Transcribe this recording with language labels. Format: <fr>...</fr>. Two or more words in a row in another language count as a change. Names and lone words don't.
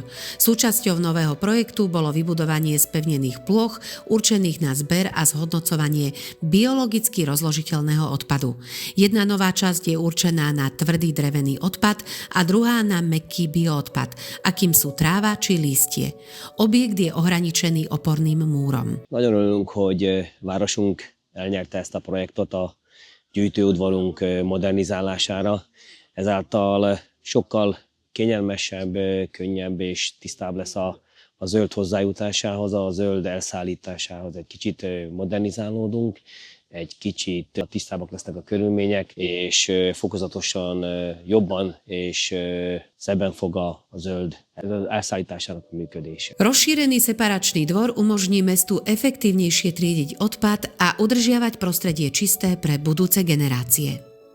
<sk>Súčasťou nového projektu bolo vybudovanie spevnených plôch určených na zber a zhodnocovanie biologicky rozložiteľného odpadu. Jedna nová časť je určená na tvrdý drevený odpad a druhá na mäkký bioodpad, akým sú tráva či lístie. Objekt je ohraničený oporným múrom.</sk> <hu>Nagyon örülünk, hogy városunk elnyerte ezt a projektot a gyűjtőudvarunk modernizálására. Ezáltal sokkal kényelmesebb, könnyebb és tisztább lesz a zöld hozzájutásához, a zöld elszállításához. Egy kicsit modernizálódunk, egy kicsit tisztábbak lesznek a körülmények, és fokozatosan jobban és szebben fog a zöld elszállításának a működése.</hu> <sk>Rozšírený separačný dvor umožní mestu efektívnejšie triediť odpad a udržiavať prostredie čisté pre budúce generácie.</sk>